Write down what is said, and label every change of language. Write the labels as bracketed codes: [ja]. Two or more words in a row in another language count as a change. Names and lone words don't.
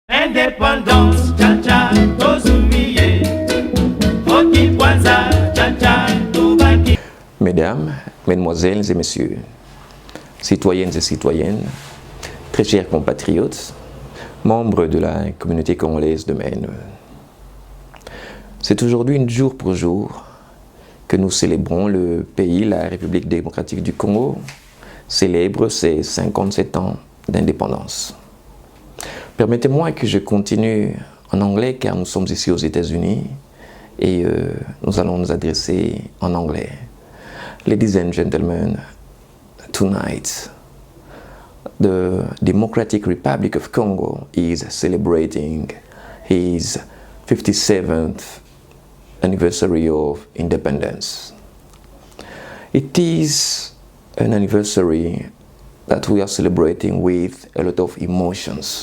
[ln] Indépendance, tcha-tcha, tozumiye. Oki kwanza, tcha-tcha, tobaki. [fr] Mesdames, Mesdemoiselles et Messieurs, citoyennes et citoyennes, très chers compatriotes, membres de la communauté congolaise de Maine, c'est aujourd'hui, jour pour jour, que nous célébrons le pays, la République démocratique du Congo, célèbre ses 57 ans d'indépendance. Permettez-moi que je continue en anglais car nous sommes ici aux États-Unis et nous allons nous adresser en anglais. [en] Ladies and gentlemen, tonight the Democratic Republic of Congo is celebrating its 57th anniversary of independence. It is an anniversary that we are celebrating with a lot of emotions.